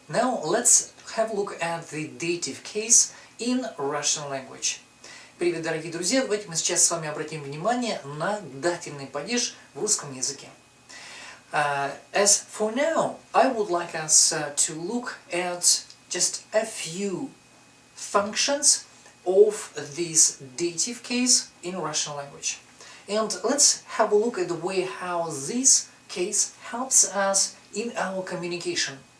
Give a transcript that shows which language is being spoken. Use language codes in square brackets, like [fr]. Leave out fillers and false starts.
[en] Now let's have a look at the dative case in Russian language. [ru] Привет, дорогие друзья! Давайте мы сейчас с вами обратим внимание на дативный падеж в русском языке. [en] As for now, I would like us to look at just a few functions of this dative case in Russian language. And let's have a look at the way how this case helps us in our communication.